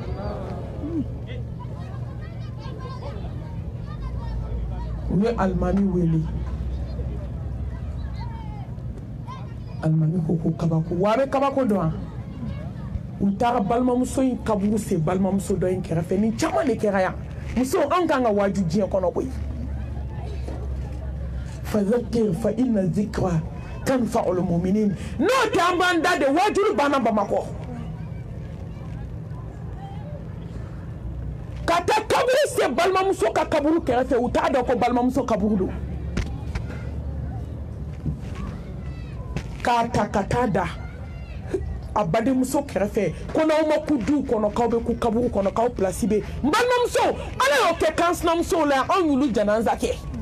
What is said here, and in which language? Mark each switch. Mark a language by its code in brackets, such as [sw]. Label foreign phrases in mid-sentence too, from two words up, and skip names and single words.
[bm] u ye alimami wele alimami ko kabako wa a bɛ kabako dɔn wa u taara balimamuso in kaburu se balimamuso dɔ in kɛrɛfɛ nin caman de kɛra yan muso an kan ka waaju diɲɛ kɔnɔ koyi [ar] فذكر فإن الذكرى تنفع المؤمنين [bm] n'o tɛ an b'an da de waajuru banna Bamakɔ ka taa kaburu se balimamuso ka kaburu kɛrɛfɛ u t'a dɔn ko balimamuso kaburu don k'a ta ka taa da a badenmuso kɛrɛfɛ ko n'aw ma ku duw kɔnɔ k'aw bɛ ku kaburu kɔnɔ k'aw pilasi bɛ n balimamuso ala y'o kɛ kan sinamusow la anw y'olu janaza kɛ